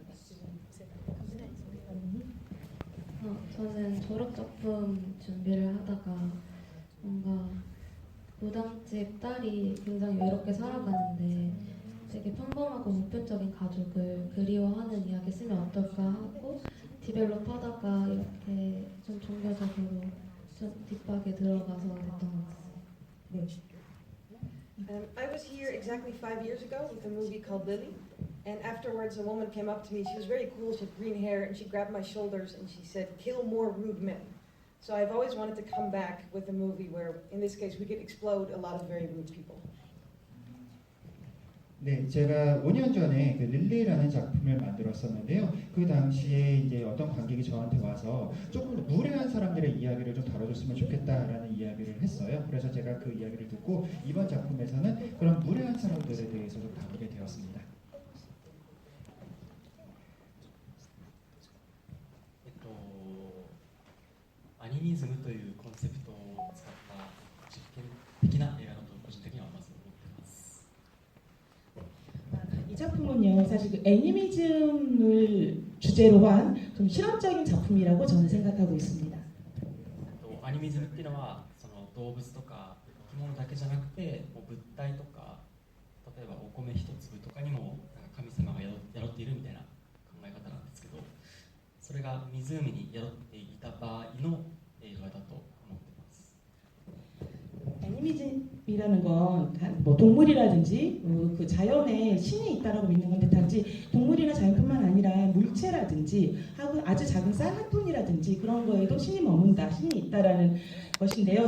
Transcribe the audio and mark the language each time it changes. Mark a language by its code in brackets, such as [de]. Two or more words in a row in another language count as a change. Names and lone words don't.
[ko] 저는 졸업작품 준비를 하다가 뭔가 무당집 딸이 굉장히 외롭게 살아가는데 되게 평범하고 보편적인 가족을 그리워하는 이야기 쓰면 어떨까 하고 디벨롭 하다가 이렇게 좀 종교적으로 좀 딥하게 들어가서 됐던 것 같아요. 네. [en] I was here exactly 5 years ago with a movie called Lily. And afterwards, a woman came up to me. She was very cool. She had green hair, and she grabbed my shoulders and she said, "Kill more rude men." So I've always wanted to come back with a movie where, in this case, we could explode a lot of very rude people. [ko] 네, 제가 5년 전에 그 릴리라는 작품을 만들었었는데요. 그 당시에 이제 어떤 관객이 저한테 와서 조금 무례한 사람들의 이야기를 좀 다뤄줬으면 좋겠다라는 이야기를 했어요. 그래서 제가 그 이야기를 듣고 이번 작품에서는 그런 무례한 사람들에 대해서 좀 다루게 되었습니다. [ja] アニミズムというコンセプトを使った実験的な映画だと個人的にはまず思っています。 [ko] 이 작품은요, 사실 그 애니미즘을 주제로 한 좀 실험적인 작품이라고 저는 생각하고 있습니다. [ja] アニミズムっていうのはその動物とか生き物だけじゃなくてもう物体とか例えばお米一粒とかにもなんか神様が宿っているみたいな考え方なんですけど、それが湖に宿っていた場合の映画だと思っています。 [ko] 애니미즘이라는 건 뭐 동물이라든지 그 자연에 신이 있다라고 믿는 건데 단지 동물이나 자연뿐만 아니라 물체라든지 하고 아주 작은 쌀 한 톤이라든지 그런 거에도 신이 머문다, 신이 있다라는 것인데요.